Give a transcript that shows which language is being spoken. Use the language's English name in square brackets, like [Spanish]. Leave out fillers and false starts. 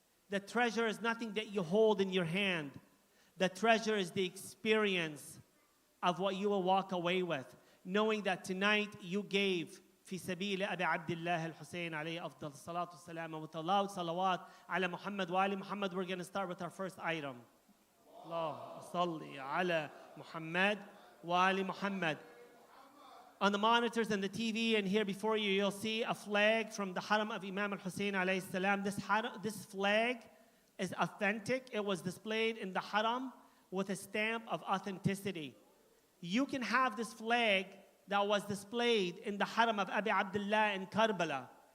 [English] The treasure is nothing that you hold in your hand. The treasure is the experience of what you will walk away with, knowing that tonight you gave [Arabic] في سبيل أبي عبد الله الحسين عليه أفضل الصلاة والسلام. [English] With a loud salawat [Arabic] على محمد وآل محمد, [English] we're going to start with our first item. [Arabic] اللهم صل على محمد وآل محمد. [English] On the monitors and the TV and here before you, you'll see a flag from the Haram of Imam al-Hussein alayhi salam. This flag is authentic. It was displayed in the Haram with a stamp of authenticity. You can have this flag that was displayed in the Haram of Abi Abdullah in Karbala.